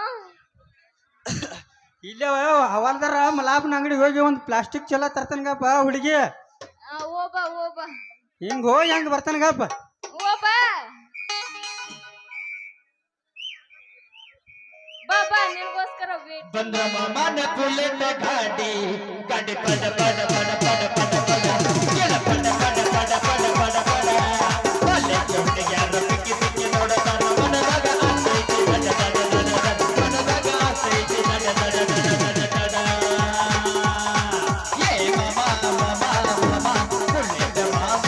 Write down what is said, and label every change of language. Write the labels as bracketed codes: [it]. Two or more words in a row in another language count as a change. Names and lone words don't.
[kn] ಇಲ್ಲೇ ಹವಾಲ್ದಾರ ಮಲಾಪನ ಅಂಗಡಿಗೆ ಹೋಗಿ ಒಂದು ಪ್ಲಾಸ್ಟಿಕ್ ಚಲ ತರ್ತಾನಗಪ್ಪ ಹುಡುಗಿ. ಓ ಬಾ ಹಿಂಗ ಹೋಗಿ ಹೆಂಗ ಬರ್ತಾನಗಪ್ಪ. ಓ ಬಾ ನಿನ್ಗೋಸ್ಕರ ವೇಟ್. ಬಂದ್ರ ಮಾಮನ ಬುಲೆಟ್ ಗಾಡಿ ಗಾಡಿ ಪಡ ಪಡ ಪಡ ಪಡ ಪಡ ಪಡ ಕೆಳ ಪಡ ಪಡ ಪಡ ಪಡ ಪಡ ಪಡ ಕಾಲೇಜ್ ಹುಡುಗ್ಯಾರ ಪಿಕ್ಕಿ ಪಿಕ್ಕಿ ನೋಡತಾನ ಮನದಾಗ ಆಸೈತಿ ನಡ ನಡ ನಡ ನಡ ಮನದಾಗ ಆಸೈತಿ ನಡ ನಡ ನಡ ನಡ ನಡ. ಏ ಮಾಮ ಮಾಮ ಮಾಮ ಬುಲೆಟ್ ಮಾಮ.